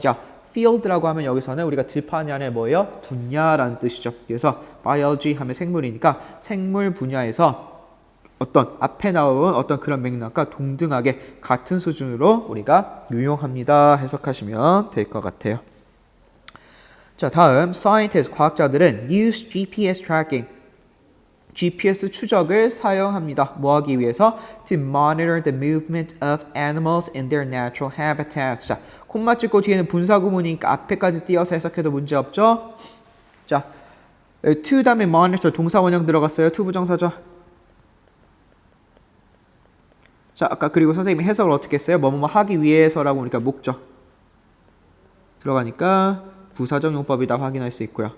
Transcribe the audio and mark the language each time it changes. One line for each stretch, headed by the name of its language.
Korean: 자, field라고 하면 여기서는 우리가 들판이 아니라 뭐예요? 분야라는 뜻이죠. 그래서 biology 하면 생물이니까 생물 분야에서 어떤 앞에 나온 어떤 그런 맥락과 동등하게 같은 수준으로 우리가 유용합니다. 해석하시면 될 것 같아요. 자, 다음
English: scientists,
Korean: 과학자들은
English: use GPS tracking.
Korean: GPS 추적을 사용합니다. 뭐 하기 위해서?
English: To monitor the movement of animals in their natural habitats.
Korean: 자, 콤마 찍고 뒤에는 분사 구문이니까 앞에까지 띄어서 해석해도 문제 없죠? 자, to 다음에 monitor 동사 원형 들어갔어요. to 부정사죠. 자, 아까 그리고 선생님이 해석을 어떻게 했어요? 뭐뭐 하기 위해서라고 하니까 목적 들어가니까 부사적 용법이다 확인할 수 있고요.